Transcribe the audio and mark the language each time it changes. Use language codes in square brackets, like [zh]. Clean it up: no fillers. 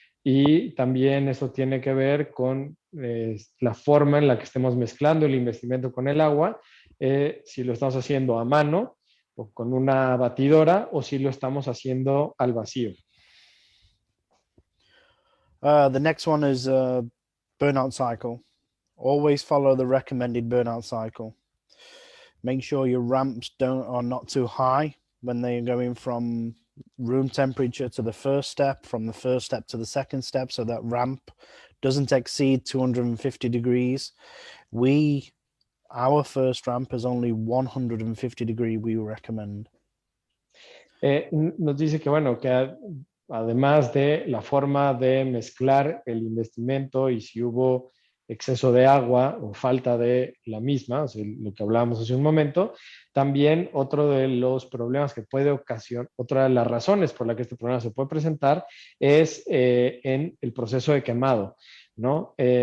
[es] Y también eso tiene que ver con la forma en la que estemos mezclando el investimento con el agua, si lo estamos haciendo a mano o con una batidora o si lo estamos haciendo al vacío. [en] The next one is burnout cycle. Always follow the recommended burnout cycle. Make sure your ramps are not too high when they're going from room temperature to the first step, from the first step to the second step, so that ramp doesn't exceed 250 degrees. Our first ramp is only 150 degree we recommend. [es] Nos dice que, bueno, que además de la forma de mezclar el investimento y si hubo exceso de agua o falta de la misma, o sea, lo que hablábamos hace un momento, también otro de los problemas que puede ocasionar, otra de las razones por la que este problema se puede presentar es en el proceso de quemado, ¿no?